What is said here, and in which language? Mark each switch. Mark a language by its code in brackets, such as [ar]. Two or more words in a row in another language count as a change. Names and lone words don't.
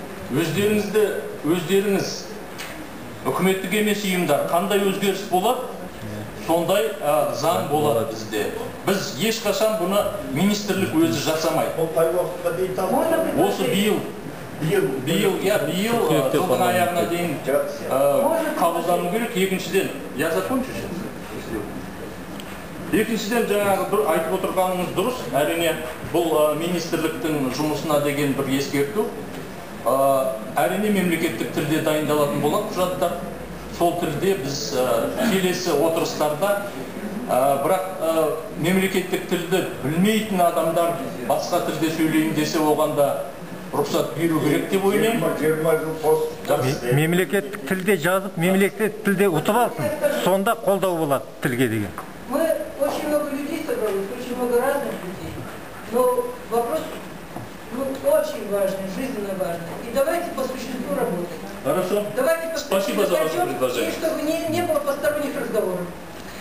[kk] Өздеріңіз үкіметтік емес ұйымдар қандай өзгеріс болады, сондай заң болады бізде. Біз ешқашан бұны министрлік өзі жасамайды. Ол қай уақытқа дейін табылады? Осы биыл жылдың аяғына дейін қабылдану керек. Екіншіден, [ru] я закончу сейчас. [kk] Екіншіден, жаңағы бір айтып отырғаныңыз дұрыс. Әрине, бұл министрліктің жұмысына деген бір ескерту. Әрине, мемлекеттік тілде дайындалатын болады құжаттар. Сол тілде біз келесі отырыстарда, бірақ мемлекеттік тілді білмейтін адамдар басқа тілде сөйлейін десе, оғанда рұқсат беру керек деп ойлаймын. Мемлекеттік тілде жазып, мемлекеттік тілде ұтып алсын, сонда қолдау болады тілге деген. [ru] Мы очень много людей собрались, очень много разных людей, но вопрос очень важный, жизненно важный. И давайте по существу работать. Хорошо. Давайте Спасибо за ваше предложение. И чтобы не было посторонних разговоров.